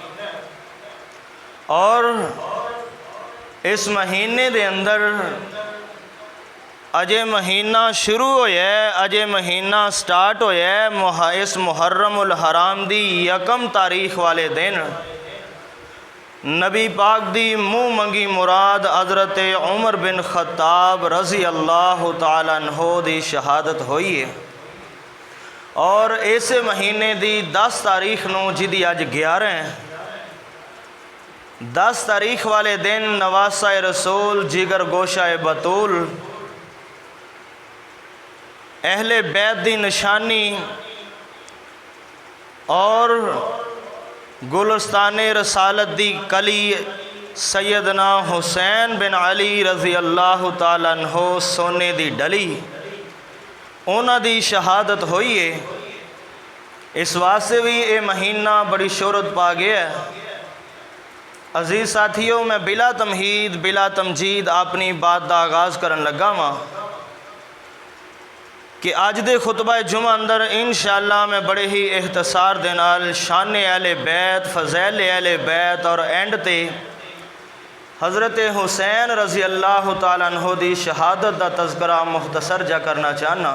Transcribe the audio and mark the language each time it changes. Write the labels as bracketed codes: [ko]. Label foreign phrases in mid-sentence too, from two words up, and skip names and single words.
[pa] اور اس مہینے دے اندر اجے مہینہ شروع ہویا، اجے مہینہ سٹارٹ ہویا. اس محرم الحرام دی 1 تاریخ والے دن نبی پاک دی منہ منگی مراد حضرت عمر بن خطاب [ar] رضي الله تعالى عنه [pa] دی شہادت ہوئی ہے. اور اس مہینے دی 10 تاریخ نوں، جیہدی اج 11 ہے، 10 تاریخ والے دن نواسہ رسول جگر گوشہ بتول اہل بیت دی نشانی اور گلستان رسالت دی کلی سیدنا حسین بن علی [ar] رضي الله تعالى عنه [pa] سونے دی ڈلی اونہاں دی شہادت ہوئی ہے. [ur] اس واسطے بھی یہ مہینہ بڑی شہرت پا گیا ہے. [pa] عزیز ساتھیو، میں بلا تمہید بلا تمجید اپنی بات کا آغاز کرن لگا واں کہ اج دے خطبہ جمعہ اندر ان شاء اللہ میں بڑے ہی اختصار دے نال شان اہل بیت، فضائل اہل بیت اور اینڈ تے حضرت حسین [ar] رضي الله تعالى عنه [pa] دی شہادت کا تذکرہ مختصر جا کرنا چاہناں.